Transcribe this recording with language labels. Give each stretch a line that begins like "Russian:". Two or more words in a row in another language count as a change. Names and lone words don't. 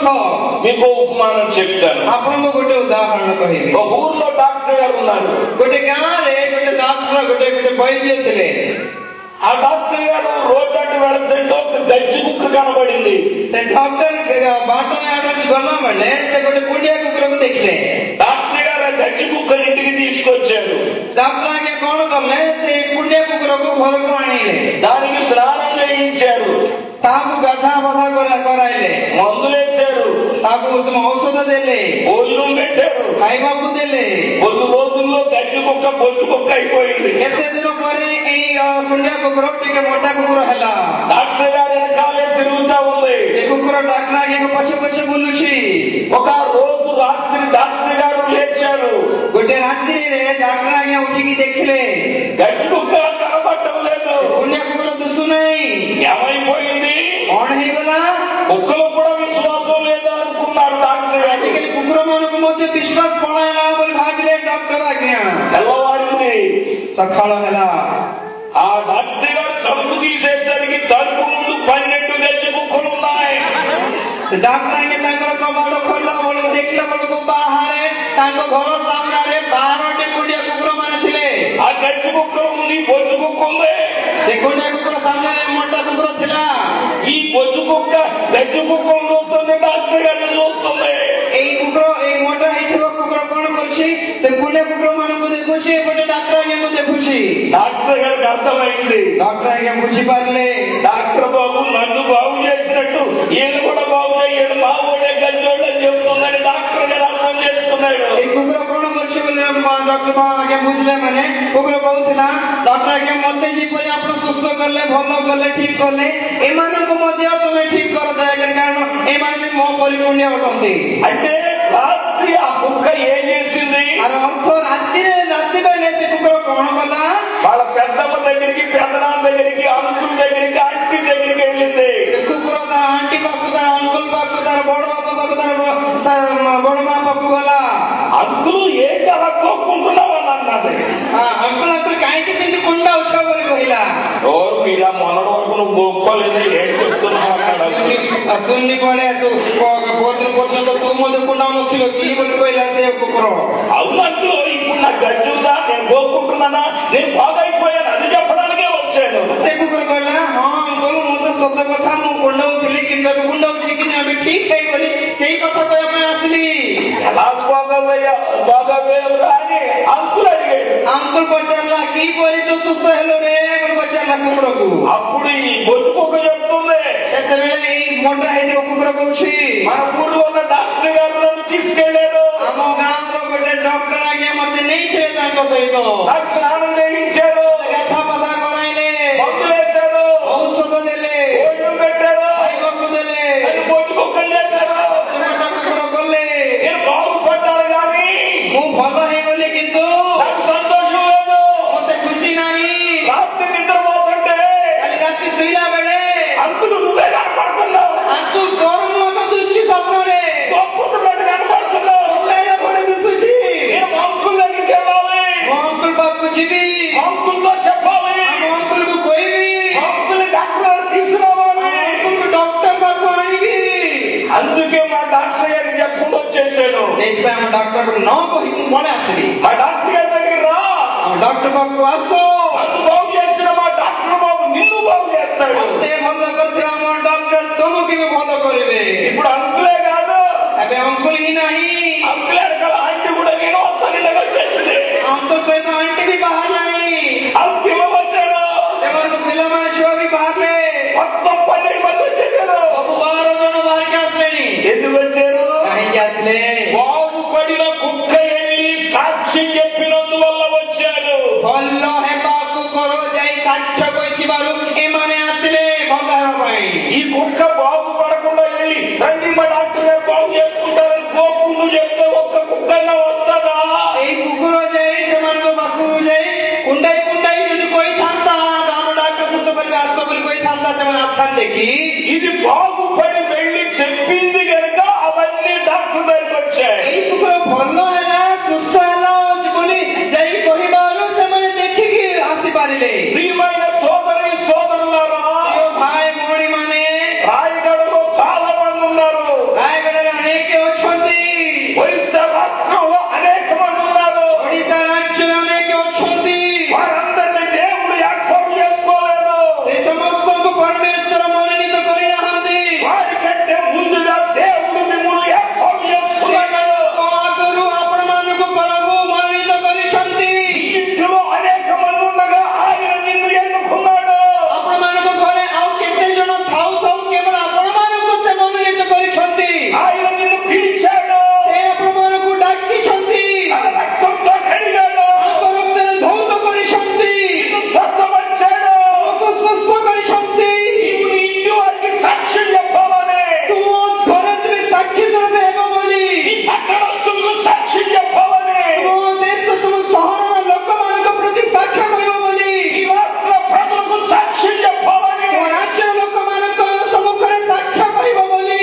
Telugu: మీకు ఉపమానం చెప్తాను.
Odia: ଆପଣଙ୍କୁ ଗୋଟେ ఉదాହରଣ କହିବି.
Telugu: ఒక ఊర్లో డాక్టర్ గారు ఉన్నారు.
Odia: ଗୋଟେ ଗାଁରେ ଗୋଟେ ଡାକ୍ତର ଗୋଟେ ବୈଦ୍ୟ ଥିଲେ.
Telugu: ఆ డాక్టర్ గారు రోడ్డు అటు వెళుతుంటే ఒక గజ్జి కుక్క కనబడింది.
Odia: ସେ ଡକ୍ଟର ବାଟ ଆଡକୁ ଗଲା ବେଳେ ସେ ଗୋଟେ କୁଣ୍ଡିଆ କୁକୁରକୁ ଦେଖିଲେ.
Telugu: డాక్టర్ గారు ఆ గజ్జి కుక్కని ఇంటికి తీసుకొచ్చారు.
Odia: ଡକ୍ଟର ଆଜ୍ଞା କଣ କଲେ, ସେ କୁଣ୍ଡିଆ କୁକୁରକୁ ଘରକୁ ଆଣିଲେ.
Telugu: దానికి స్నానం చేయించారు,
Odia: ତାହାକୁ ଗାଧା ବଧା କରାଇଲେ,
Telugu: మందులేశారు,
Odia: ତାହାକୁ ଉତ୍ତମ ଔଷଧ ଦେଲେ,
Telugu: భోజనం పెట్టారు.
Odia: ଖାଇବାକୁ ଦେଲେ.
Telugu: కొన్ని రోజుల్లో గజ్జి కుక్క బొచ్చు కుక్క అయిపోయింది.
Odia: କେତେ ଦିନ ପରେ ଏଇ କୁଣ୍ଡିଆ କୁକୁର ଟିକେ ମୋଟା କୁକୁର ହେଲା.
Telugu: డాక్టర్ గారు వెనకాలే తిరుగుతా ఉంది.
Odia: ସେ କୁକୁର ଡକ୍ଟର ଆଜ୍ଞାଙ୍କ ପଛେ ପଛେ ବୁଲୁଛି.
Telugu: ఒక రోజు రాత్రి డాక్టర్ గారు లేచారు.
Odia: ଗୋଟେ ରାତ୍ରିରେ ଡକ୍ଟର ଆଜ୍ଞା ଉଠିକି ଦେଖିଲେ
Telugu: గజ్జి కుక్క కనబడటం లేదు.
Odia: କୁଣ୍ଡିଆ କୁକୁର ଦିଶୁନାହିଁ.
Telugu: ఏమైపోయింది?
Odia: କଣ ହେଇଗଲା?
Telugu: కుక్కలకు కూడా విశ్వాసం లేదా అనుకున్నారు డాక్టర్ గారు.
Odia: ଆଜିକାଲି କୁକୁର ମାନଙ୍କୁ ମଧ୍ୟ ବିଶ୍ୱାସ ପଳାଇଲା ବୋଲି ଭାବିଲେ ଡକ୍ଟର ଆଜ୍ଞା.
Telugu: తెల్లవారింది.
Odia: ସକାଳ ହେଲା.
Telugu: ఆ డాక్టర్ గారు తలుపు తీసేసరికి తలుపు ముందు 12 గజ్జి కుక్కలు ఉన్నాయి.
Odia: ଡକ୍ଟର ଆଜ୍ଞା ତାଙ୍କର କବାଟ ଖୋଲିଲା ବେଳକୁ ଦେଖିଲା ବେଳକୁ ବାହାରେ ତାଙ୍କ ଘର ସାମ୍ନାରେ 12ଟି କୁଣ୍ଡିଆ କୁକୁର ମାନେ ଥିଲେ.
Telugu: ఆ గజ్జి కుక్క ఉంది, బొచ్చు కుక్క ఉంది.
Odia: ସେ କୁଣ୍ଡିଆ କୁକୁର ସାମ୍ନାରେ ମୋଟା କୁକୁର ଥିଲା.
Telugu: ఈ బొచ్చు కుక్క గజ్జి కుక్కను చూస్తుంది, డాక్టర్ గారిని చూస్తుంది.
Odia: ଏଇ କୁକୁର ଖୁସି ଏପଟେ ଡାକ୍ତର ଆଜ୍ଞା ମୋତେ ଖୁସି।
Telugu: డాక్టర్ గారికి అర్థమైంది.
Odia: ଡକ୍ଟର ଆଜ୍ଞା ବୁଝିପାରିଲେ
Telugu: డాక్టర్ బాబు నన్ను బాగు చేసినట్టు ఈయన కూడా బాగు చేయాడు, మా ఊళ్ళే గంజోళ్ళు అని చెప్తుందని డాక్టర్ గారు అర్థం చేసుకున్నాడు.
Odia: ଏଇ କୁକୁର କଣ କରିଛି ବୋଲି ଡକ୍ଟର ଆଜ୍ଞା ବୁଝିଲେ ମାନେ କୁକୁର କହୁଥିଲା ଡକ୍ଟର ଆଜ୍ଞା ମତେ ଯେପରି ଆପଣ ସୁସ୍ଥ କଲେ, ଭଲ କଲେ, ଠିକ କଲେ, ଏମାନଙ୍କୁ ମଧ୍ୟ ତମେ ଠିକ କର ଦୟାକରି, କାରଣ ଏମାନେ ବି ମୋ ପରିପୁଣ୍ୟ ଅଟନ୍ତି।
Telugu: అంటే రాత్రి ఆ కుక్క ఏం చేసింది?
Odia: ଅର୍ଥ ରାତି ବେଳେ ସେ କୁକୁର କଣ କଲା?
Telugu: వాళ్ళ పెద్దమ్మ దగ్గరికి, పెద్దనాన్న దగ్గరికి, అంకుల్ దగ్గరికి, ఆంటీ దగ్గరికి వెళ్ళింది.
Odia: କୁକୁର ତାର ଆଣ୍ଟି ପାଖକୁ, ତାର ଅଙ୍କଲ ପାଖକୁ, ତାର ବଡ ବାପା ପାଖକୁ, ତାର ବଡ ମା ପାଖକୁ ଗଲା।
Telugu: అంకులు ఏంటి అలా కోక్కుంటున్నావు అని అన్నది.
Odia: అంకుల్ କାହିଁକି ସେମିତି କୁଣ୍ଡା ଉଛା ବୋଲି କହିଲା।
Telugu: ఓరు మీరా మొన్నటి వరకు నువ్వు గోక్కోలేదు, ఏం చెప్తున్నావు అన్నాడు.
Odia: ତୁନି ପଡେ ତୁ ପରଦିନ ପର୍ଯ୍ୟନ୍ତ ତୁ ମଧ୍ୟ କୁଣ୍ଡା ନଥିଲ କି ବୋଲି କହିଲା ସେ କୁକୁର।
Telugu: అవును అంకులు, ఇప్పుడు నాకు గచ్చుందా, నేను గోక్కుంటున్నానా, నేను బాగైపోయాను, అది చెప్పడానికే వచ్చాను.
Odia: ସେ କୁକୁର କହିଲା ହଁ ଅଙ୍କଲ ମୁଁ ତ ସତ କଥା, ମୁଁ କୁଣ୍ଡଉଥିଲି କିନ୍ତୁ ଏବେ କୁଣ୍ଡଉଛି କି ଏବେ ଠିକ ହେଇଗଲି, ସେଇ କଥା କହିବା ପାଇଁ ଆସିଲି।
Telugu: ఎలా బాగోవేవురా అని అంకులు అడిగాడు.
Odia: అంకుల్ పଚାరిଲା କିପରି ତୁ ସୁସ୍ଥ ହେଲୁ ରେ ବୋଲି ପଚାରିଲା କୁକୁରକୁ।
Telugu: అప్పుడు ఈ బొచ్చు కుక్క చెప్తుంది,
Odia: ସେତେବେଳେ ଏଇ ମୋଟା ହେଇଥିବା କୁକୁର କହୁଛି
Telugu: మన ఊర్లో ఉన్న డాక్టర్ గారు నన్ను తీసుకెళ్లారు,
Odia: ଆମ ଗାଁର ଗୋଟେ ଡକ୍ଟର ଆଜ୍ଞା ମତେ ନେଇଥିଲେ ତାଙ୍କ ସହିତ,
Telugu: నాకు స్నానం చేయించారు,
Odia: ଗାଧା ପାଧା କରାଇଲେ,
Telugu: మందులు వేశారు,
Odia: ଔଷଧ ଦେଲେ,
Telugu: భోజనం పెట్టారు,
Odia: ଖାଇବାକୁ ଦେଲେ,
Telugu: నన్ను బొచ్చు కుక్కలు చేశారు.
Odia: କୁକୁର କଲେ,
Telugu: నేను బాగుపడ్డాను కానీ
Odia: ମୁଁ ଭଲ ହେଇଗଲି କିନ୍ତୁ
Telugu: నాకు సంతోషం లేదు.
Odia: ମତେ ଖୁସି ନାହିଁ।
Telugu: రాత్రి నిద్రపోతుంటే
Odia: କାଲି ରାତି ଶୋଇଲା ବେଳେ
Telugu: అంకులు నువ్వే కనపడుతున్నావు,
Odia: ଆଙ୍କୁ ତୋର ମୁହଁ ଦୁଶୁଛି ସ୍ୱପ୍ନରେ,
Telugu: గొప్పట్టున్నట్టు కనపడుతున్నావు.
Odia: ଅଣ୍ଡାଇଲା ଭଳି ଦିଶୁଛି।
Telugu: నేను అంకుల్ దగ్గరికి వెళ్ళాలి,
Odia: ମୋ ଅଙ୍କଲ ପାଖକୁ ଯିବି,
Telugu: అంకుల్తో చెప్పాలి,
Odia: ଆମ ଅଙ୍କଲକୁ କହିବି,
Telugu: అంకుల్ డాక్టర్ గారు తీసుకురావాలి.
Odia: ଅଙ୍କଲକୁ ଡକ୍ଟର ପାଖକୁ ଆଣିବି।
Telugu: అందుకే మా డాక్టర్ గారికి చెప్పకుండా వచ్చేసాను.
Odia: ସେଇଥିପାଇଁ ଆମ ଡକ୍ଟରକୁ ନ କହି ମୁଁ ପଳେଇ ଆସିଲି।
Telugu: మా డాక్టర్ గారి దగ్గర రా,
Odia: ଆମ ଡକ୍ଟର ପାଖକୁ ଆସ,
Telugu: నన్ను బాగు చేసిన మా డాక్టర్ బాబు నిన్ను బాగు చేస్తాడు.
Odia: ମତେ ଭଲ କରିଥିବା ଆମ ଡକ୍ଟର ତମକୁ ବି ଭଲ କରିବେ।
Telugu: ఇప్పుడు అంకులే కాదు,
Odia: ଏବେ ଅଙ୍କଲ ହିଁ ନାହିଁ,
Telugu: అంకుల్ వెనకాల ఆంటీ కూడా నేను వస్తాను చెప్పింది.
Odia: ଅଙ୍କ ସହିତ ଆଣ୍ଟି ବି ବାହାରିଲାଣି,
Telugu: వాళ్ళు పిల్లలు వచ్చారు,
Odia: ସେମାନଙ୍କୁ ପିଲାମାନେ ଛୁଆ ବି ବାହାରିଲେ,
Telugu: మొత్తం 12 మంది వచ్చేసారు.
Odia: ସବୁ 12 ଜଣ ବାହାରିକି ଆସିଲେଣି।
Telugu: ఎందుకు వచ్చారు?
Odia: କାହିଁକି ଆସିଲେ?
Telugu: బాగుపడిన కుక్క వెళ్ళి సాక్ష్యం చెప్పినందువల్ల వచ్చారు.
Odia: ଭଲ ହେବାକୁ କର ଯାଇ ସାକ୍ଷ୍ୟ କହିଥିବାରୁ ଏମାନେ ଆସିଲେ ଭଲ ହେବା ପାଇଁ।
Telugu: ఈ కుక్క బాగుపడకుండా వెళ్ళి రండి మా డాక్టర్ గారు బాగు చేసుకుంటారని గోకుండు చెప్తే ఒక్క కుక్కన్న వస్తుందా?
Odia: ଏଇ କୁକୁର ଯାଇ ସେମାନଙ୍କ ପାଖକୁ ଯାଇ କୁଣ୍ଡାଇ କୁଣ୍ଡାଇ ଯଦି କହିଥାନ୍ତା ଆମ ଡାକ୍ତର ସୁସ୍ଥ କରିବେ ଆସ ବୋଲି କହିଥାନ୍ତା, ସେମାନେ ଆସିଥାନ୍ତେ କି?
Telugu: ఇది బాగుపడి వెళ్ళి చెప్పింది కనుక అవన్నీ డాక్టర్ దగ్గరికి వచ్చాయి.
Odia: ଏଇ କୁକୁର ଭଲ ହେଲା, ସୁସ୍ଥ ହେଲା ବୋଲି ଯାଇ କହିବାରୁ ସେମାନେ ଦେଖିକି ଆସିପାରିଲେ।
Telugu: ప్రియమైన సోదరి సోదరులారా,
Odia: ଭାଇ ଭଉଣୀ ମାନେ
Telugu: రాయగడలో చాలా మంది ఉన్నారు,
Odia: ରାୟଗଡ଼ାରେ ଅନେକ ଅଛନ୍ତି,
Telugu: ఒరిస్సా రాష్ట్రంలో అనేక మంది ఉన్నారు.
Odia: ଓଡ଼ିଶା ରାଜ୍ୟରେ ଅନେକ ଅଛନ୍ତି।
Telugu: వారందరినీ దేవుడు ఏర్పాటు చేసుకోలేదు.
Odia: ସେ ସମସ୍ତଙ୍କୁ ପରମେଶ୍ୱର ମନୋନୀତ କରିନାହାନ୍ତି।
Telugu: వారికంటే ముందుగా దేవుడు మిమ్మల్ని ఏర్పాటు చేసుకున్నాడు.
Odia: ଆଗରୁ ଆପଣମାନଙ୍କୁ ପ୍ରଭୁ ମନୋନୀତ କରିଛନ୍ତି।
Telugu: ఇంట్లో అనేక మంది ఉండగా ఆయన నిన్ను ఎన్నుకున్నాడు.
Odia: ଆପଣମାନଙ୍କ ଘରେ ଆଉ କେତେ ଜଣ ଥାଉ ଥାଉ କେବଳ ଆପଣମାନଙ୍କୁ ସେ ମନୋନୀତ କରିଛନ୍ତି।
Telugu: ఆయన నిన్ను పిలిచాడు,
Odia: ସେ ଆପଣମାନଙ୍କୁ ଡାକିଛନ୍ତି,
Telugu: తన రక్తంతో కడిగాడు,
Odia: ତାଙ୍କ ରକ୍ତରେ ଧୌତ କରିଛନ୍ତି,
Telugu: నిన్ను స్వస్థపరిచాడు.
Odia: ତମକୁ ସୁସ୍ଥ କରିଛନ୍ତି।
Telugu: నీవు నీ ఇంటి వారికి సాక్ష్యం చెప్పాలని,
Odia: ତୁମ ଘରେ ତୁମେ ସାକ୍ଷୀ ସ୍ୱରୂପ ହେବ ବୋଲି,
Telugu: నీ పట్టణస్తులకు సాక్ష్యం చెప్పాలని,
Odia: ତୁମ ଦେଶ ତୁମ ସହରର ଲୋକମାନଙ୍କ ପ୍ରତି ସାକ୍ଷ୍ୟ କହିବ ବୋଲି,
Telugu: నీ రాష్ట్ర ప్రజలకు సాక్ష్యం చెప్పాలని,
Odia: ତୁମ ରାଜ୍ୟର ଲୋକମାନଙ୍କ ସମ୍ମୁଖରେ ସାକ୍ଷ୍ୟ କହିବ ବୋଲି,